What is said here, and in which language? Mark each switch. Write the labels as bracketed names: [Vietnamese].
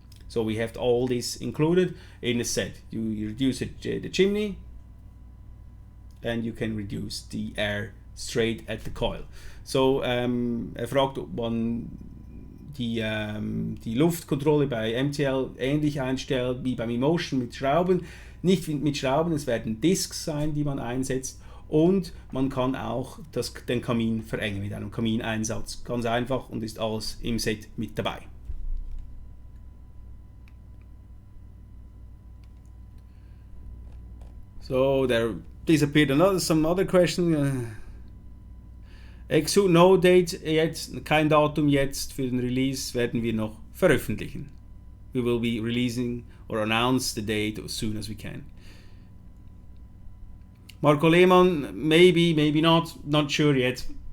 [English] So we have all this included in the set. You reduce the chimney, and you can reduce the air straight at the coil. [German] So fragt, ob man die Luftkontrolle bei MTL ähnlich einstellt wie beim Emotion mit Schrauben. Nicht mit Schrauben, es werden Discs sein, die man einsetzt, und man kann auch den Kamin verengen mit einem Kamineinsatz. Ganz einfach, und ist alles im Set mit dabei. [English] So there disappeared some other question. No date [German] jetzt, kein Datum jetzt für den Release, werden wir noch veröffentlichen. [English] We will be releasing or announce the date as soon as we can. Marco Lehmann, maybe not sure yet.